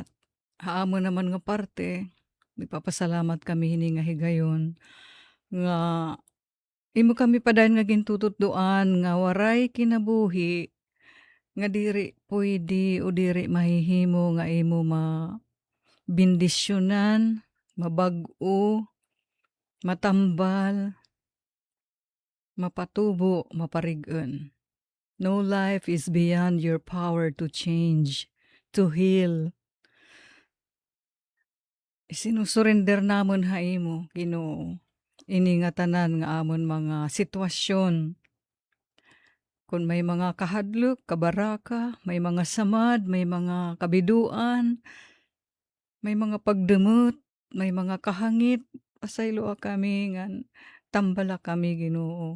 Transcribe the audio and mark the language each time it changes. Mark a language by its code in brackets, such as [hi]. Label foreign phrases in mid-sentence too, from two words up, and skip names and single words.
[war] Haamon naman nga parte, nagpapasalamat kami hini nga higayon, nga imo kami padayon nga gintutuddoan nga waray kinabuhi, nga diri pwede o diri mahihimo nga imo bindisyonan, mabag-o, matambal, mapatubo, maparig-on. [en] No life is beyond your power to change, to heal. [war] Isinusurrender namon ha imo, Ginoo. Ini nga tanan nga amon mga sitwasyon. Kung may mga kahadlok, kabaraka, may mga samad, may mga kabiduan, may mga pagdemot, may mga kahangit, pasaylo kami nga tambala kami Ginoo.